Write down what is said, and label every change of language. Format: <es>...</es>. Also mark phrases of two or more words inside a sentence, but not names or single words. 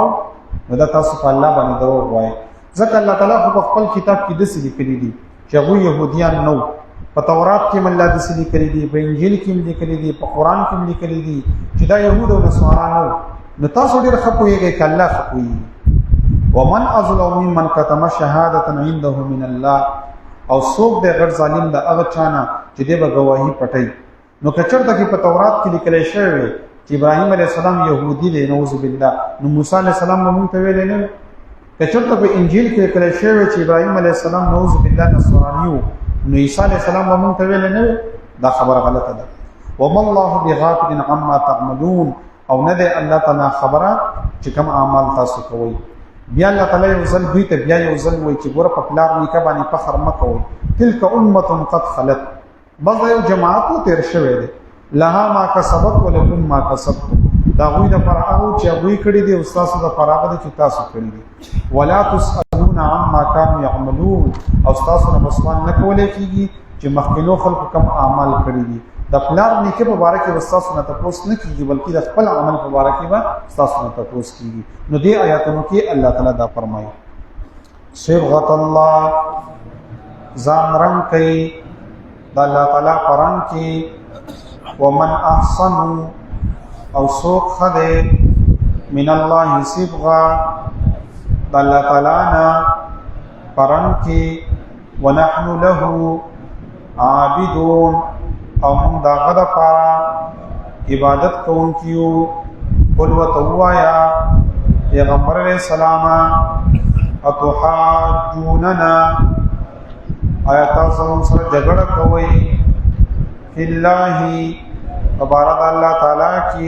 <ps>نو دا تاسو په الله باندې دروغ وایئ، ځکه الله تعالی خو په خپل کتاب کې داسې لیکلي دي چې هغوی یهودیان نه وو، په تورات کې هم الله داسې لیکلي دي، په انجیل کې هم لیکلي دي، په قرآن کې هم لیکلي دي چې دا یهود او نصارا نه وو. نو تاسو ډېر ښه پوهېږئ که الله ښه پوهېږي.</ps> <ar>ومن اظلم ممن کتم شهادة عنده من الله،</ar> <ps>او څوک دی غټ ظالم د هغه چا نه چې دی به ګواهي پټوي. نو که چېرته کې په تورات کې لیکلی شوی وی چې ابراهیم</ps> <ar>علیه السلام</ar> <ps>یهودي دی</ps> <ar>نعوذ بالله،</ar> <ps>نو موسی</ps> <ar>علیه السلام</ar> <ps>به مونږ ته ویلی نه وی. که چېرته په انجیل کې لیکلی شوی وی چې ابراهیم</ps> <ar>علیه السلام نعوذ بالله</ar> <ps>نصراني و، نو عیسی</ps> <ar>علیه السلام</ar> <ps>به مونږ ته ویلی نه وی. دا خبره غلطه ده.</ps> <ar>وما الله بغافل عما تعملون،</ar> <ps>او نه دی الله تعالی خبره چې کوم اعمال تاسو کوئ. بیا الله تعالی یو ځل دوی ته بیا یو ځل وایي چې ګوره په پلار نیکه باندې فخر مه کوئ،</ps> <ar>تلک امة قد خلت،</ar> <ps>بس دا یو جماعت و تیر شوی دی،</ps> <ar>لها ما کسبت ولکم ما کسبتم،</ar> <ps>د هغوی دپاره هغه چې هغوی کړي دي او ستاسو دپاره هغه دی چې تاسو کړي دي.</ps> <ar>ولا تسألون عما کانوا یعملون،</ar> <ps>او ستاسو نه به سوال نه کولی کېږي چې مخکینو خلکو کوم اعمال کړي دي. د پلار نیکه په باره کې به ستاسو نه تپوس نه کېږي، بلکې د خپل عمل په باره کې به ستاسو نه تپوس کېږي. نو دې آیاتونو کې الله تعالی دا فرمایي</ps> <ar>صبغة الله،</ar> <ps>ځان رنګ کوي د الله تعالی په رنګ کې.</ps> <ar>ومن احسن،</ar> <ps>او څوک ښه دی</ps> <ar>من الله صبغة،</ar> <ps>د الله تعالی نه په رنګ کې.</ps> <ar>ونحن له عابدون،</ar> <ps>او موږ د هغه دپاره عبادت کوونکي یو. قل ورته ووایه پیغمبر</ps> <ar>علیه السلام</ar> <ps>اتحاجوننا، آیا تاسو موږ سره جګړه کوئ</ps> <ar>فی الله،</ar> <ps>په باره د الله تعالی کې.</ps>